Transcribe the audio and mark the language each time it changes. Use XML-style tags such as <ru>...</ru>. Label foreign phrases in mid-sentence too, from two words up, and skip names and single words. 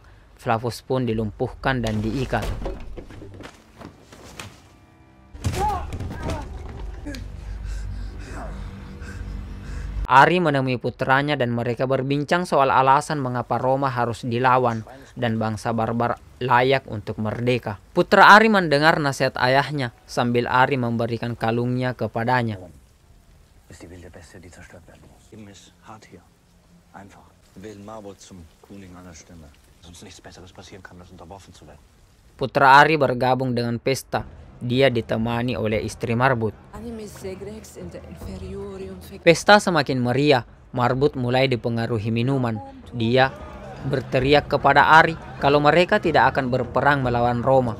<id>Flavus pun dilumpuhkan dan diikat. Ari menemui putranya dan mereka berbincang soal alasan mengapa Roma harus dilawan dan bangsa barbar layak untuk merdeka. Putra Ari mendengar nasihat ayahnya sambil Ari memberikan kalungnya kepadanya.</id> <de>Ist die wilde Bestie, die zerstört werden muss. Leben ist hart hier. Einfach. Wir wählen Marbot zum König aller Stämme. Dass uns nichts Besseres passieren kann, als unterworfen zu werden.</de> <id>Putra Ari bergabung dengan pesta. Dia ditemani oleh istri Marbut. Pesta semakin meriah. Marbut mulai dipengaruhi minuman. Dia berteriak kepada Ari kalau mereka tidak akan berperang melawan Roma.</id>